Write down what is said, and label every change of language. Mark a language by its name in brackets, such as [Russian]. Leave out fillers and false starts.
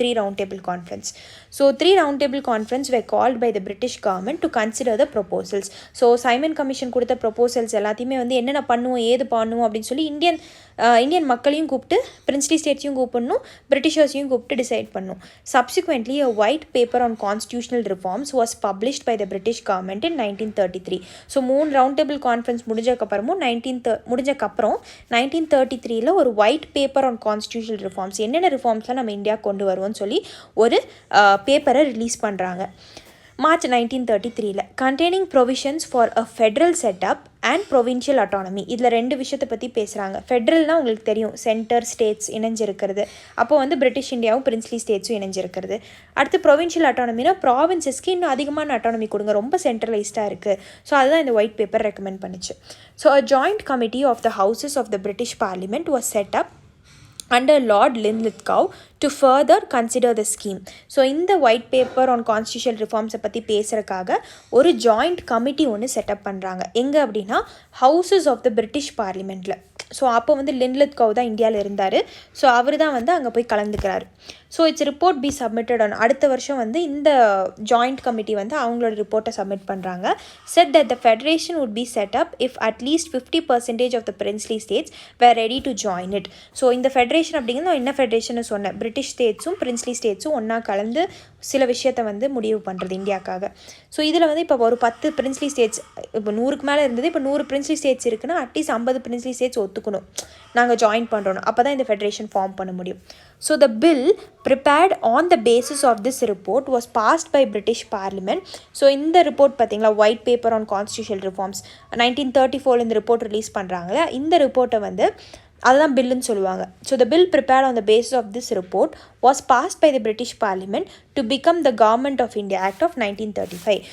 [English] 3 round table conference. So 3 round table conference were called by the British government to consider the proposals. [Tamil] So Simon commission கொடுத்த proposals எல்லாத்தையுமே வந்து என்னென்ன பண்ணுவோம், ஏது பண்ணுவோம் அப்படின்னு சொல்லி இந்தியன் மக்களையும் கூப்பிட்டு, பிரின்ஸ்லி ஸ்டேட்ஸையும் கூப்பிடணும், பிரிட்டிஷர்ஸையும் கூப்பிட்டு டிசைட் பண்ணணும். [English] Subsequently, a white paper on constitutional reforms was published by the British government in 1933. [Tamil] So 3 round table conference முடிஞ்சக்கப்புறமும் 1933 ஒரு white paper on constitutional reforms, என்னென்ன ரிஃபார்ம்ஸ்லாம் நம்ம இந்தியா கொண்டு வருவோம்னு சொல்லி ஒரு பேப்பரை ரிலீஸ் பண்ணுறாங்க March 1933 [English] containing provisions for a federal setup and provincial autonomy. [Tamil] இதில் 2 விஷயத்தை பற்றி பேசுகிறாங்க. ஃபெட்ரல்னால் உங்களுக்கு தெரியும், சென்டர் ஸ்டேட்ஸ் இணைஞ்சிருக்கிறது. அப்போ வந்து பிரிட்டிஷ் இந்தியாவும் பிரின்ஸ்லி ஸ்டேட்ஸும் இணைஞ்சிருக்கிறது. அடுத்து ப்ரொவின்ஷியல் அட்டானமினா ப்ராவின்சஸ்க்கு இன்னும் அதிகமான அட்டானமி கொடுங்க, ரொம்ப சென்ட்ரலைஸ்டாக இருக்குது. ஸோ அதுதான் இந்த ஒயிட் பேப்பர் ரெக்கமெண்ட் பண்ணிச்சு. [English] So a joint committee of the houses of the British Parliament was set up under Lord Linlithgow to further consider the scheme. [Tamil] So இந்த ஒயிட் பேப்பர் ஆன் கான்ஸ்டியூஷனல் ரிஃபார்ம்ஸை பற்றி பேசுகிறக்காக ஒரு joint committee ஒன்று setup பண்ணுறாங்க. எங்கே அப்படின்னா houses of the British பார்லிமெண்ட்டில். So அப்போ வந்து லின்லித்கவ் தான் இந்தியாவில் இருந்தார். ஸோ அவர் தான் வந்து அங்கே போய் கலந்துக்கிறாரு. So [English] it's report be submitted on, [Tamil] அடுத்த வருஷம் வந்து இந்த ஜாயிண்ட் கமிட்டி வந்து அவங்களோட ரிப்போர்ட்டை சப்மிட் பண்ணுறாங்க. [English] Said that the federation would be set up if at least 50% of the princely states were ready to join it. [Tamil] So இந்த ஃபெடரேஷன் அப்படிங்கிறது என்ன ஃபெடரேஷன் சொன்னேன், பிரிட்டிஷ் ஸ்டேட்ஸும் பிரின்ஸ்லி ஸ்டேட்ஸும் ஒன்றா கலந்து சில விஷயத்தை வந்து முடிவு பண்ணுறது இந்தியாவுக்காக. ஸோ இதில் வந்து இப்போ ஒரு 10 பிரின்ஸ்லி ஸ்டேட்ஸ், இப்போ 100க்கு மேலே இருந்தது, இப்போ 100 பிரின்ஸ்லி ஸ்டேட்ஸ் இருக்குன்னா அட்லீஸ்ட் 50 பிரின்ஸ்லி ஸ்டேட்ஸ் ஒத்துக்கணும், நாங்கள் ஜாயின் பண்ணுறோம். அப்போ தான் இந்த ஃபெடரேஷன் ஃபார்ம் பண்ண முடியும். [English] So the bill prepared on the basis of this report was passed by British Parliament. [Tamil] So இந்த ரிப்போர்ட் பார்த்தீங்களா, white paper on constitutional reforms 1934 இந்த ரிப்போர்ட் ரிலீஸ் பண்ணுறாங்களே, இந்த ரிப்போர்ட்டை வந்து அதுதான் பில்லுன்னு சொல்லுவாங்க. [English] So the bill prepared on the basis of this report was passed by the British Parliament to become the Government of India Act of 1935.